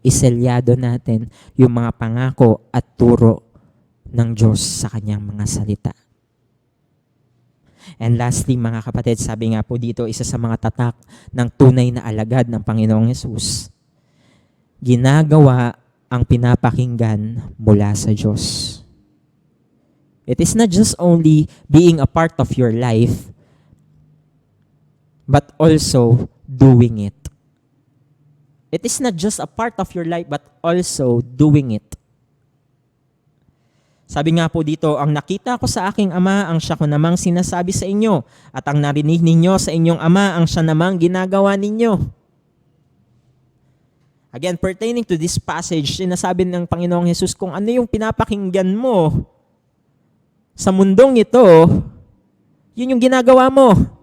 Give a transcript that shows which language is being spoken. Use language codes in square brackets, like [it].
[tl] Iselyado natin yung mga pangako at turo ng Diyos sa kanyang mga salita. [en] And lastly, [tl] mga kapatid, sabi nga po dito, isa sa mga tatak ng tunay na alagad ng Panginoong Hesus, ginagawa ang pinapakinggan mula sa Diyos. [en] It is not just only being a part of your life, but also doing it. It is not just a part of your life, but also doing it. [tl] Sabi nga po dito, ang nakita ko sa aking ama, ang siya ko namang sinasabi sa inyo, at ang narinig ninyo sa inyong ama, ang siya namang ginagawa ninyo. Again, [en] pertaining to this passage, [tl] sinasabi ng Panginoong Hesus, kung ano yung pinapakinggan mo sa mundong ito, yun yung ginagawa mo.